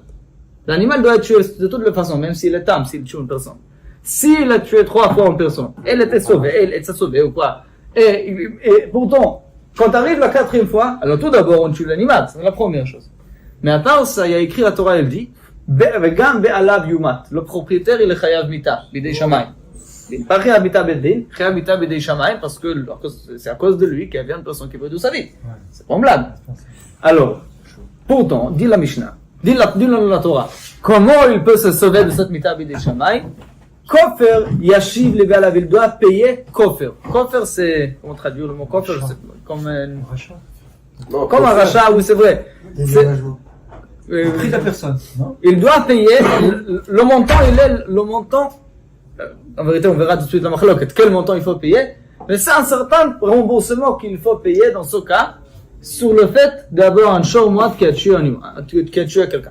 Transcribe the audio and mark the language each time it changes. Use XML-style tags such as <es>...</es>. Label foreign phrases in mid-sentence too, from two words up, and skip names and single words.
<fr>L'animal doit être tué de toutes les façons, même s'il est tame, s'il tue une personne. S'il a tué 3 fois une personne, elle était sauvée, elle était sauvée ou quoi. Et pourtant, quand arrive la 4e fois, alors tout d'abord on tue l'animal, c'est la première chose. Mais à part ça, il y a écrit la Torah, elle dit,</fr> <he>וגם בעליו יומת.</he> <fr>Le propriétaire, il est</fr> <he>חייב מיתה, בידי שמים.</he> <fr>Il n'est pas</fr> <he>חייב מיתה בדין, חייב מיתה בידי שמים,</he> <fr>parce que c'est à cause de lui qu'il y avait une personne qui veut de sa vie. C'est pas une blague. Alors, pourtant, dit la Mishnah, dit la Torah, comment il peut se sauver de cette</fr> <he>מיתה בידי שמים? כופר ישיב לבעליו,</he> <fr>il doit payer kofer. Kofer, c'est, comment traduire le mot kofer? C'est comme un rachat, oui, c'est vrai. Le prix de la personne, non? Il doit payer, le montant, le montant, en vérité, on verra tout de suite la machloket, quel montant il faut payer, mais c'est un certain remboursement qu'il faut payer dans ce cas, sur le fait d'avoir un shormoat qui a tué quelqu'un.</fr>